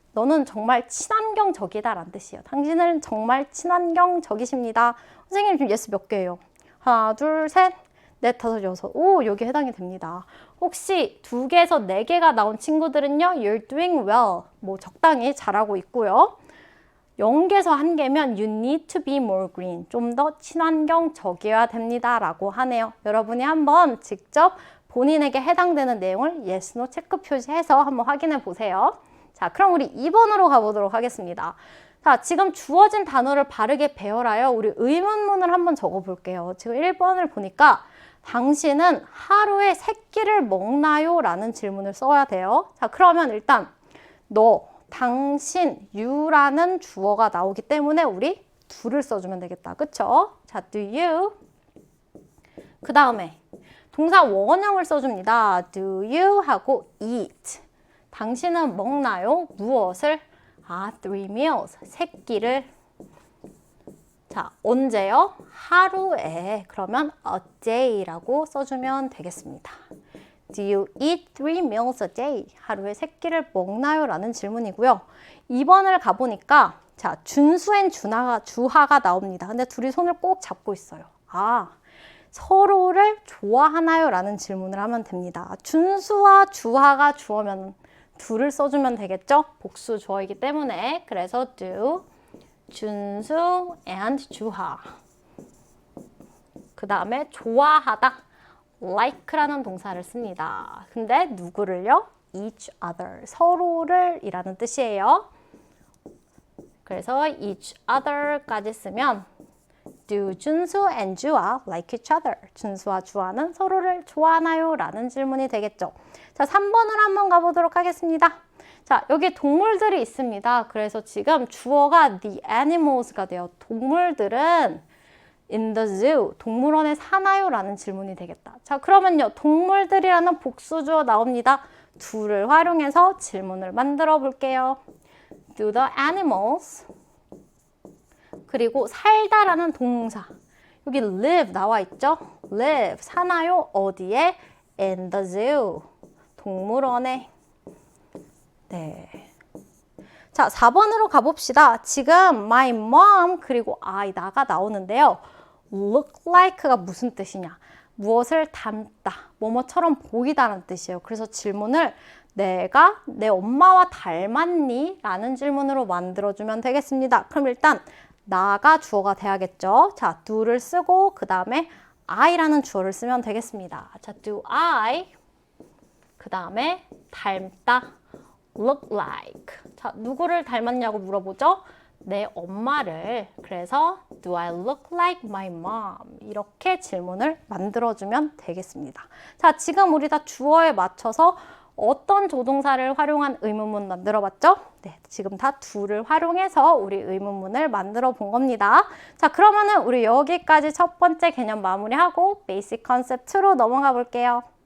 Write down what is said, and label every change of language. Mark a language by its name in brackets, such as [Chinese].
[Korean] 너는 정말 친환경적이다 라는 뜻이에요. 당신은 정말 친환경적이십니다. 선생님 지금 예스 몇 개예요? 하나, 둘, 셋, 넷, 다섯, 여섯. 오, 여기 해당이 됩니다. 혹시 2개에서 4개가 나온 친구들은요, [English] you're doing well. [Korean] 뭐 적당히 잘하고 있고요. 0개에서 1개면 [English] you need to be more green. [Korean] 좀 더 친환경적이어야 됩니다. 라고 하네요. 여러분이 한번 직접 본인에게 해당되는 내용을 yes, no 체크 표시해서 한번 확인해 보세요. 자, 그럼 우리 2번으로 가보도록 하겠습니다. 자, 지금 주어진 단어를 바르게 배열하여 우리 의문문을 한번 적어볼게요. 지금 1번을 보니까 당신은 하루에 3끼를 먹나요? 라는 질문을 써야 돼요. 자, 그러면 일단 너, 당신, you라는 주어가 나오기 때문에 우리 do를 써주면 되겠다. 그쵸? 자, do you. 그 다음에 동사 원형을 써줍니다. Do you 하고 eat. 당신은 먹나요? 무엇을? 3 meals. 3끼를. 자, 언제요? 하루에. 그러면 a day라고 써주면 되겠습니다. [English] Do you eat 3 meals a day? [Korean] 하루에 3끼를 먹나요? 라는 질문이고요. 2번을 가보니까 자, 준수 앤 주하가 나옵니다. 근데 둘이 손을 꼭 잡고 있어요. 서로를 좋아하나요? 라는 질문을 하면 됩니다. 준수와 주하가 주어면 do를 써주면 되겠죠? 복수 주어이기 때문에. 그래서 do, 준수 and 주하. 그 다음에 좋아하다, like라는 동사를 씁니다. 근데 누구를요? each other, 서로를 이라는 뜻이에요. 그래서 each other까지 쓰면 [English] Do 준수 and 주아 like each other? [Korean] 준수와 주아는 서로를 좋아하나요? 라는 질문이 되겠죠. 자, 3번으로 한번 가보도록 하겠습니다. 자, 여기 동물들이 있습니다. 그래서 지금 주어가 the animals가 돼요. 동물들은 in the zoo, 동물원에 사나요? 라는 질문이 되겠다. 자, 그러면요, 동물들이라는 복수주어 나옵니다. do를 활용해서 질문을 만들어 볼게요. Do the animals, 그리고 살다라는 동사, 여기 live 나와 있죠? live, 사나요? 어디에? in the zoo, 동물원에. 네. 자, 4번으로 가봅시다. 지금 my mom 그리고 I, 나가 나오는데요. look like가 무슨 뜻이냐? 무엇을 닮다, 뭐뭐처럼 보이다는 뜻이에요. 그래서 질문을 내가 내 엄마와 닮았니? 라는 질문으로 만들어주면 되겠습니다. 그럼 일단 나가 주어가 돼야겠죠. 자, do를 쓰고 그 다음에 I라는 주어를 쓰면 되겠습니다. 자, do I, 그 다음에 닮다, look like. 자, 누구를 닮았냐고 물어보죠? 내 엄마를. 그래서 [English] do I look like my mom? [Korean] 이렇게 질문을 만들어주면 되겠습니다. 자, 지금 우리 다 주어에 맞춰서 어떤 조동사를 활용한 의문문 만들어 봤죠? 네, 지금 다 do를 활용해서 우리 의문문을 만들어 본 겁니다. 자, 그러면은 우리 여기까지 첫 번째 개념 마무리하고 베이직 컨셉 2로 넘어가 볼게요.